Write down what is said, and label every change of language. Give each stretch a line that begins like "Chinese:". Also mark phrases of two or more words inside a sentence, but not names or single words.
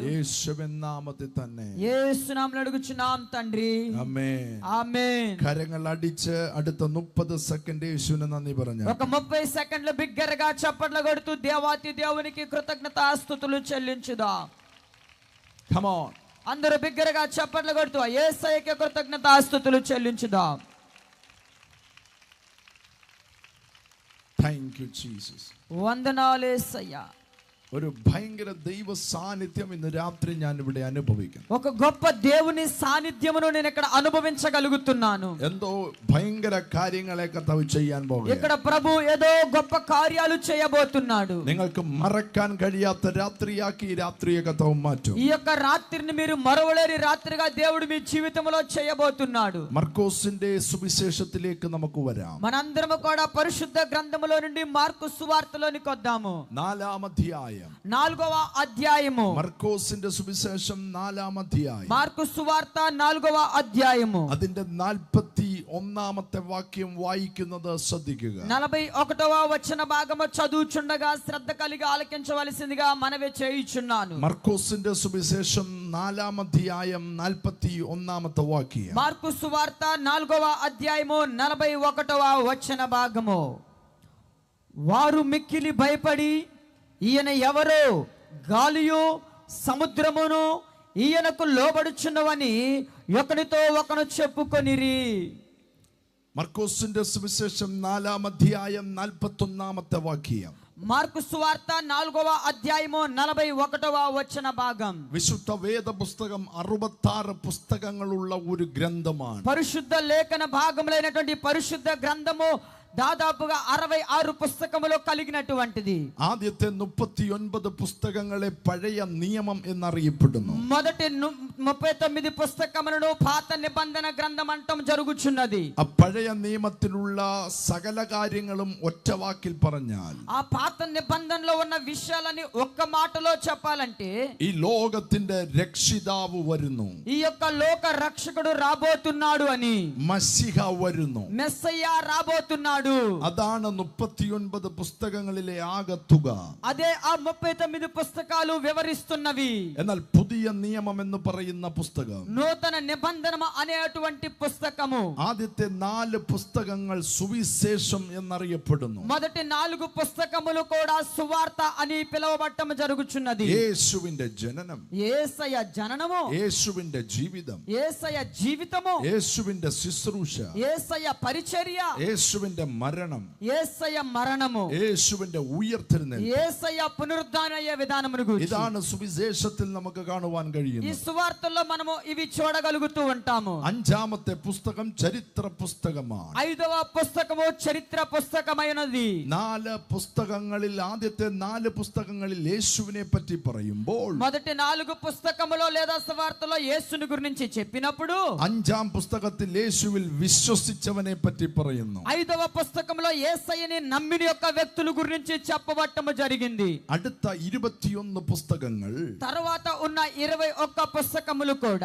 Malayalam: യേശുവിൻ നാമത്തിൽ തന്നെ.
Telugu: యేసు నామములో అడుగుచున్నాం తండ్రి.
Malayalam: ആമേൻ.
Telugu: ఆమేన్.
Malayalam: കരങ്ങൾ അടിച്ച് അടുത്ത 30 സെക്കൻഡ് യേശുവിന് നന്ദി പറഞ്ഞു.
Telugu: ఒక 30 సెకండ్లు బిగ్గరగా చప్పట్లు కొడుతూ దేవాతి దేవునికి కృతజ్ఞతాస్తుతులు చెల్లించుదాం.
English: Come on.
Telugu: అందరూ బిగ్గరగా చప్పట్లు కొడుతూ యేసయ్యకి కృతజ్ఞతాస్తుతులు చెల్లించుదాం.
English: Thank you, Jesus.
Telugu: వందనాలు యేసయ్యా.
Malayalam: ഒരു ഭയങ്കര ദൈവ സാന്നിധ്യം ഇന്ന് രാത്രി ഞാൻ ഇവിടെ അനുഭവിക്കുന്നു.
Telugu: ఒక గొప్ప దేవుని సాన్నిధ్యమును నేను ఇక్కడ అనుభవించగలుగుతున్నాను.
Malayalam: എന്തോ ഭയങ്കര കാര്യങ്ങളെ കർത്താവ് ചെയ്യാൻ പോകുന്നു.
Telugu: ఇక్కడ ప్రభు ఏదో గొప్ప కార్యాలు చేయబోతున్నాడు.
Malayalam: നിങ്ങൾക്ക് മറക്കാൻ കഴിയാത്ത രാത്രിയാക്കി ഈ രാത്രിയെ കർത്താവ് മാറ്റും.
Telugu: ఈ యొక్క రాత్రిని మీరు మరవలేని రాత్రిగా దేవుడు మీ జీవితంలో చేయబోతున్నాడు.
Malayalam: മർക്കോസിന്റെ സുവിശേഷത്തിലേക്ക് നമുക്ക് വരാം.
Telugu: మనందరము కూడా పరిశుద్ధ గ్రంథములో నుండి మార్కు సువార్తలోనికి వద్దాము.
Malayalam: 4-ാം അധ്യായം.
Telugu: 4వ అధ్యాయము.
Malayalam: മർക്കോസിന്റെ സുവിശേഷം 4-ാം അധ്യായം.
Telugu: మార్కు సువార్త 4వ అధ్యాయము.
Malayalam: അതിന്റെ 41-ാമത്തെ വാക്യം വായിക്കുന്നത് ശ്രദ്ധിക്കുക.
Telugu: 41వ వచన భాగము చదువుచుండగా శ్రద్ధ కలిగి ఆలకించవలసిందిగా మనవి చేయుచున్నాను.
Malayalam: മർക്കോസിന്റെ സുവിശേഷം 4-ാം അധ്യായം 41-ാമത്തെ വാക്യം.
Telugu: మార్కు సువార్త 4వ అధ్యాయము 41వ వచన భాగము. వారు మిక్కిలి భయపడి ఈయన ఎవరో, గాలియు సముద్రమును ఈయనకు లోబడుచున్నవని ఒకనితో ఒకను చెప్పుకొనిరి.
Malayalam: മർക്കോസിന്റെ സുവിശേഷം 4-ാം അധ്യായം 41-ാമത്തെ വാക്യം.
Telugu: మార్కు సువార్త 4వ అధ్యాయము 41వ వచన భాగం.
Malayalam: വിശുദ്ധ വേദ പുസ്തകം 66 പുസ്തകങ്ങളുള്ള ഒരു ഗ്രന്ഥമാണ്.
Telugu: పరిశుద్ధ లేఖన భాగములైనటువంటి పరిశుద్ధ గ్రంథము దాదాపుగా 66 పుస్తకములు కలిగినటువంటిది.
Malayalam: ആദ്യത്തെ 39 പുസ്തകങ്ങളെ പഴയ നിയമം എന്നറിയപ്പെടുന്നു.
Telugu: మొదటి 39 పుస్తకములను పాత నిబంధన గ్రంథం అంటం జరుగుచున్నది.
Malayalam: ആ പഴയ നിയമത്തിലുള്ള സകല കാര്യങ്ങളും ഒറ്റ വാക്കിൽ പറഞ്ഞാൽ,
Telugu: ఆ పాత నిబంధనలో ఉన్న విషయాలని ఒక్క మాటలో చెప్పాలంటే,
Malayalam: ഈ ലോകത്തിന്റെ രക്ഷിതാവ് വരുന്നു,
Telugu: ఈ యొక్క లోక రక్షకుడు రాబోతున్నాడు అని,
Malayalam: മശിഹ വരുന്നു.
Telugu: మెస్సయ్య రాబోతున్నాడు.
Malayalam: അതാണ് 39 പുസ്തകങ്ങളിലെ ആകെ തുക.
Telugu: అదే ఆ 39 పుస్తకాలు వివరిస్తున్నవి.
Malayalam: എന്നാൽ പുതിയ നിയമം എന്ന് പറയുന്ന പുസ്തകം,
Telugu: నూతన నిబంధన అనేటువంటి పుస్తకము,
Malayalam: ആദ്യത്തെ 4 പുസ്തകങ്ങൾ സുവിശേഷം എന്നറിയപ്പെടുന്നു.
Telugu: మొదటి 4 పుస్తకములు కూడా సువార్త అని పిలువబడటం జరుగుచున్నది.
Malayalam: യേശുവിന്റെ ജനനം,
Telugu: యేసయ్య జననము,
Malayalam: യേശുവിന്റെ ജീവിതം,
Telugu: యేసయ్య జీవితము,
Malayalam: യേശുവിന്റെ ശുശ്രൂഷ,
Telugu: యేసయ్య పరిచర్య,
Malayalam: యేసుവിന്റെ മരണം,
Telugu: యేసయ్య మరణము,
Malayalam: യേശുവിന്റെ ഉയർത്തെഴുന്നേൽപ്പ്.
Telugu: యేసయ్య పునరుద్ధానయ్యే విధానమును గురించి
Malayalam: ഇതാണ് സുവിശേഷത്തിൽ നമുക്ക് കാണുവാൻ
Telugu: ఈ
Malayalam: കഴിയുന്നത്.
Telugu: సువార్తల్లో మనము ఇవి చూడగలుగుతూ ఉంటాము.
Malayalam: 5-ാമത്തെ പുസ്തകം ചരിത്ര പുസ്തകമാണ്.
Telugu: 5వ పుస్తకము చరిత్ర పుస్తకమైనది.
Malayalam: 4 പുസ്തകങ്ങളിൽ ആദ്യത്തെ 4 പുസ്തകങ്ങളിൽ യേശുവിനെ പറ്റി പറയുമ്പോൾ,
Telugu: మొదటి 4 పుస్తకములో లేదా సువార్తలో యేసుని గురించి చెప్పినప్పుడు,
Malayalam: 5-ാം പുസ്തകത്തിൽ യേശുവിൽ വിശ്വസിച്ചവനെ പറ്റി പറയുന്നു.
Telugu: 5వ పుస్తకంలో యేసయ్యని నమ్మిన యొక్క వ్యక్తుల గురించి చెప్పబట్టము జరిగింది.
Malayalam: അടുത്ത 21 പുസ്തകങ്ങൾ
Telugu: తర్వాత ఉన్న 21 పుస్తకములు కూడా